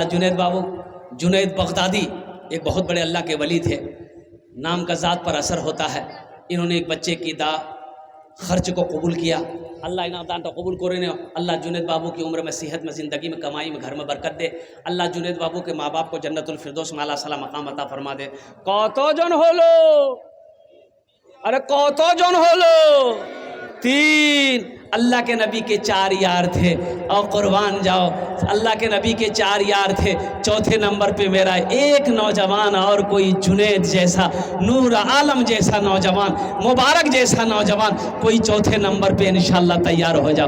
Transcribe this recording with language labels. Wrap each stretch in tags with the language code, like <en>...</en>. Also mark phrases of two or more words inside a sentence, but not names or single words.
<ur>جنید بابو, جنید بغدادی ایک بہت بڑے اللہ کے ولی تھے, نام کا ذات پر اثر ہوتا ہے. انہوں نے ایک بچے کی خرچ کو قبول کیا. اللہ انعام دان تو قبول کرے نے. اللہ جنید بابو کی عمر میں, صحت میں, زندگی میں, کمائی میں, گھر میں برکت دے. اللہ جنید بابو کے ماں باپ کو جنت الفردوس میں اعلیٰ صلی مقام عطا فرما دے.</ur> <bn>কত জন হলো? ارے কত জন হলো? 3.</bn> <ur>اللہ کے نبی کے 4 یار تھے, اور قربان جاؤ اللہ کے نبی کے 4 یار تھے. چوتھے نمبر پہ میرا ایک نوجوان اور کوئی جنید جیسا, نور عالم جیسا نوجوان, مبارک جیسا نوجوان کوئی چوتھے نمبر پہ انشاءاللہ تیار ہو جاؤ.</ur>